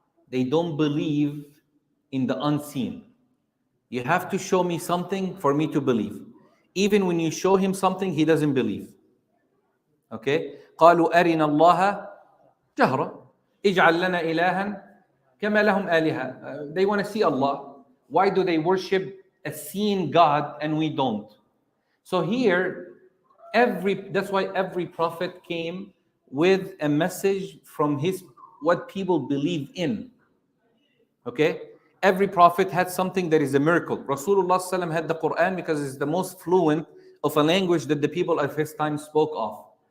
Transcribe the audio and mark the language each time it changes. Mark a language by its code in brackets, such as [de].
[en] They don't believe in the unseen. You have to show me something for me to believe. Even when you show him something, he doesn't believe. Okay? [ar] قالوا أرنا الله جهرة اجعل لنا إلها كما لهم آلهة. [en] They want to see Allah. Why do they worship a seen God and we don't? So here, that's why every prophet came with a message from what people believe in. Okay? Every prophet had something that is a miracle. Rasulullah ﷺ had the Quran because it's the most fluent of a language that the people of his time spoke of.